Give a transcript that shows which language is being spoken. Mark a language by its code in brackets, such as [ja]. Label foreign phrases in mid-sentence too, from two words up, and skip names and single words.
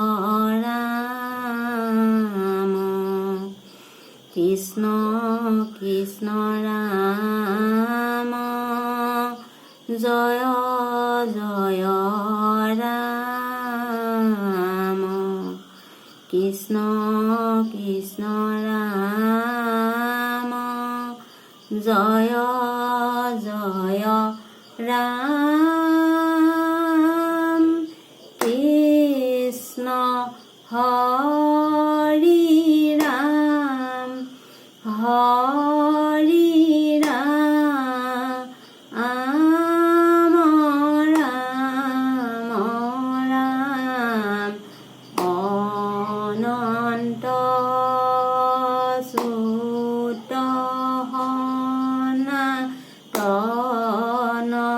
[as] ৰাম কৃষ্ণ কৃষ্ণ ৰাম জয় জয় ৰাম কৃষ্ণ কৃষ্ণ ৰাম জয় জয় রাম কৃষ্ণ হরি রাম হরি রাম রাম রাম অনন্ত সুত সনাতন